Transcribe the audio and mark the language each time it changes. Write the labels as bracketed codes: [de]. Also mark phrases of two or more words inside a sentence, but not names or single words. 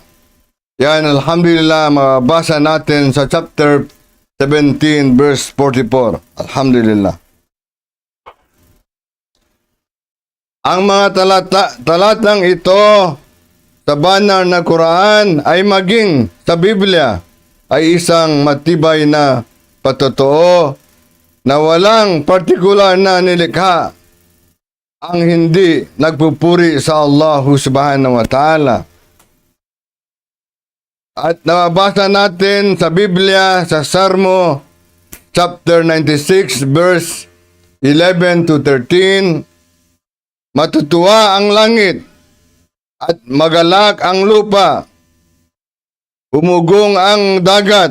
[tl] Yan, alhamdulillah, mabasa natin sa chapter 17 verse 44. Alhamdulillah. Ang mga talatang ito sa banal na Quran ay maging sa Biblia ay isang matibay na patotoo na walang partikular na nilikha ang hindi nagpupuri sa Allah [ar] subhanahu wa ta'ala. [tl] At nababasa natin sa Biblia sa Salmo chapter 96 verse 11 to 13, matutuwa ang langit at magalak ang lupa, umugong ang dagat